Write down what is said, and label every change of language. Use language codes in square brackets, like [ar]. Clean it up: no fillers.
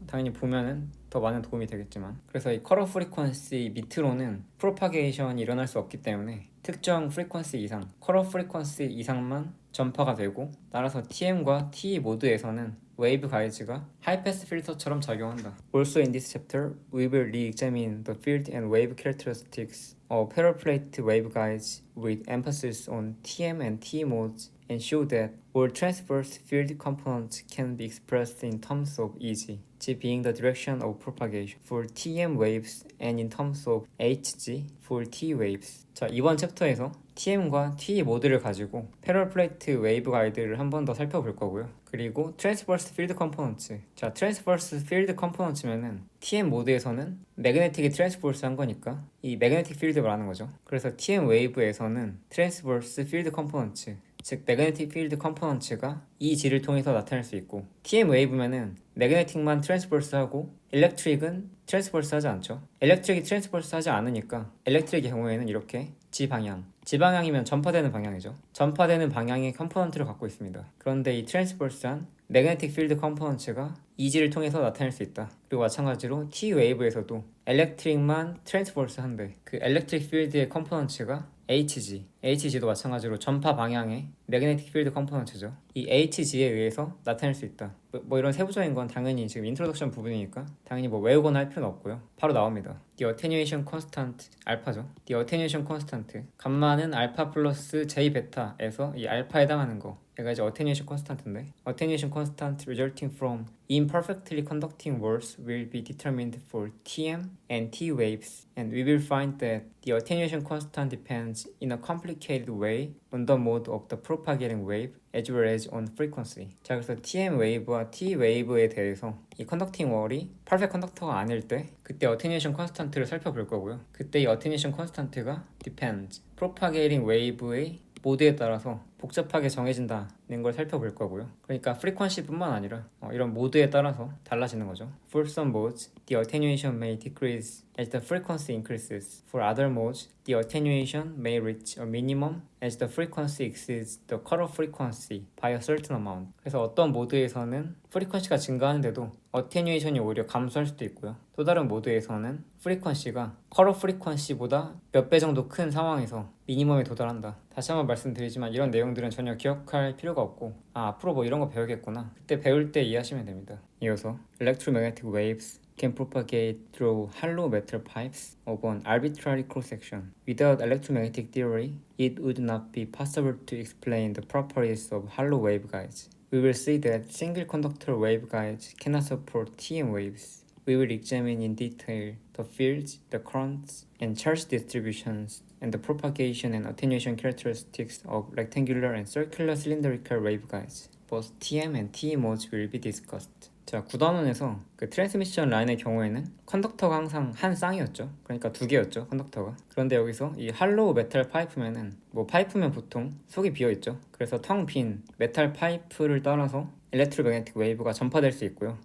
[ko] 당연히 보면은 더 많은 도움이 되겠지만, 그래서 이 컬러 프리퀀시 밑으로는 프로파게이션이 일어날 수 없기 때문에 특정 프리퀀시 이상, 컬러 프리퀀시 이상만 전파가 되고, 따라서 TM과 TE 모드에서는 웨이브 가이즈가 하이패스 필터처럼 작용한다. [en] Also in this chapter, we will re-examine the field and wave characteristics of parallel-plate waveguides with emphasis on TM and TE modes, and show that all transverse field components can be expressed in terms of EG, G being the direction of propagation, for TM waves, and in terms of HG for T waves. [ko] 자, 이번 챕터에서 TM과 TE 모드를 가지고 패럴 플레이트 웨이브 가이드를 한 번 더 살펴볼 거고요. 그리고 트랜스버스 필드 컴포넌츠. 자, 트랜스버스 필드 컴포넌츠면은 TM 모드에서는 매그네틱이 트랜스버스 한 거니까 이 매그네틱 필드 말하는 거죠. 그래서 TM 웨이브에서는 트랜스버스 필드 컴포넌츠, 즉 매그네틱 필드 컴포넌츠가 이 G를 통해서 나타날 수 있고, TM 웨이브면은 매그네틱만 트랜스버스 하고 일렉트릭은 트랜스버스 하지 않죠. 일렉트릭이 트랜스버스 하지 않으니까 일렉트릭의 경우에는 이렇게 G방향이면 전파되는 방향이죠. 전파되는 방향의 컴포넌트를 갖고 있습니다. 그런데 이 트랜스버스한 매그네틱 필드 컴포넌츠가 EG를 통해서 나타낼 수 있다. 그리고 마찬가지로 T 웨이브에서도 일렉트릭만 트랜스버스 한데 그 일렉트릭 필드의 컴포넌츠가 HG, HG도 마찬가지로 전파 방향의 매그네틱 필드 컴포넌트죠. 이 HG에 의해서 나타낼 수 있다. 뭐 이런 세부적인 건 당연히 지금 인트로덕션 부분이니까 당연히 뭐 외우거나 할 필요는 없고요. 바로 나옵니다. [en] The attenuation constant [ko] 알파죠. [en] The attenuation constant [ko] 감마는 알파 플러스 J 베타에서 이 알파에 해당하는 거 얘가 이제 attenuation constant인데 [en] attenuation constant resulting from imperfectly conducting waves will be determined for TM and T waves and we will find that the attenuation constant depends in a complicated way on the mode of the propagating wave as well as on frequency. [ko] 자, 그래서 TM 웨이브와 T 웨이브에 대해서 이 컨덕팅 월이 퍼펙트 컨덕터가 아닐 때 그때 어테뉴에이션 컨스탄트를 살펴볼 거고요. 그때 이 어테뉴에이션 컨스탄트가 depends propagating wave의 모드에 따라서 복잡하게 정해진다는 걸 살펴볼 거고요. 그러니까 프리퀀시뿐만 아니라 이런 모드에 따라서 달라지는 거죠. [en] For some modes, the attenuation may decrease as the frequency increases. For other modes, the attenuation may reach a minimum as the frequency exceeds the cutoff frequency by a certain amount. [ko] 그래서 어떤 모드에서는 프리퀀시가 증가하는데도 어테뉴에이션이 오히려 감소할 수도 있고요. 또 다른 모드에서는 프리퀀시가 컷오프 프리퀀시보다 몇 배 정도 큰 상황에서 미니멈에 도달한다. 다시 한번 말씀드리지만 이런 내용들은 전혀 기억할 필요가 없고 앞으로 뭐 이런 거 배우겠구나 그때 배울 때 이해하시면 됩니다. 이어서 [en] Electromagnetic waves can propagate through hollow metal pipes of an arbitrary cross-section. Without electromagnetic theory, it would not be possible to explain the properties of hollow waveguides. We will see that single conductor waveguides cannot support TM waves. We will examine in detail the fields, the currents, and charge distributions, and the propagation and attenuation characteristics of rectangular and circular cylindrical waveguides. Both TM and TE modes will be discussed. [ko] 자, 9단원에서 그 트랜스미션 라인의 경우에는 컨덕터가 항상 한 쌍이었죠. 그러니까 두 개였죠, 컨덕터가. 그런데 여기서 이 할로우 메탈 파이프면은 뭐 파이프면 보통 속이 비어 있죠. 그래서 텅 빈 메탈 파이프를 따라서 일렉트로매그네틱 웨이브가 전파될 수 있고요.